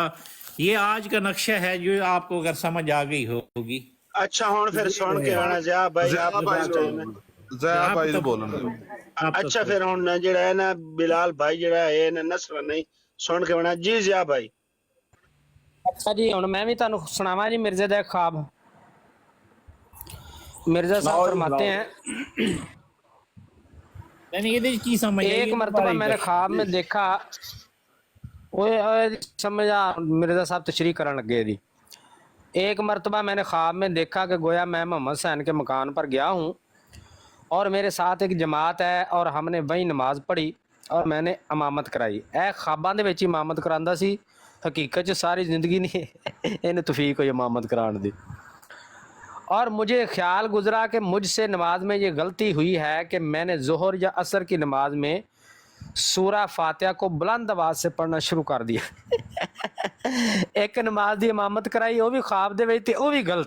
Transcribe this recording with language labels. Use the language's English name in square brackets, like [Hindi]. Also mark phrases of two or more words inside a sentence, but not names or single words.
[Urdu] یہ آج کا نقشہ ہے جو آپ کو اگر سمجھ آ گئی ہوگی۔ اچھا ہوں پھر سن کے آنا جا بھائی، آپ زیا بھائی زیا بھائی نے بولنا۔ اچھا پھر ہوں جڑا ہے نا بلال بھائی جڑا ہے نا نصر نہیں سن کے آنا جی زیا بھائی۔ [Punjabi] اچھا جی ہن میں بھی تانوں سناواں جی مرزے دا ایک خواب۔ [Urdu] مرزا صاحب فرماتے ہیں یعنی یہ کی سمجھ آئی ایک مرتبہ میں نے خواب میں دیکھا، سمجھا مرزا صاحب [Punjabi] تشریح کرن لگے دی۔ [Urdu] ایک مرتبہ میں نے خواب میں دیکھا کہ گویا میں محمد حسین کے مکان پر گیا ہوں اور میرے ساتھ ایک جماعت ہے اور ہم نے وہیں نماز پڑھی اور میں نے امامت کرائی۔ [Punjabi] اے خواباں دے وچ امامت کراندا سی، حقیقت چ ساری زندگی نہیں انہیں توفیق ہوئی امامت کران دی۔ [Urdu] اور مجھے خیال گزرا کہ مجھ سے نماز میں یہ غلطی ہوئی ہے کہ میں نے ظہر یا عصر کی نماز میں سورہ فاتحہ کو بلند آواز سے پڑھنا شروع کر دیا۔ [Punjabi] ایک نماز دی امامت کرائی، وہ بھی خواب دے وچ تے وہ بھی غلط۔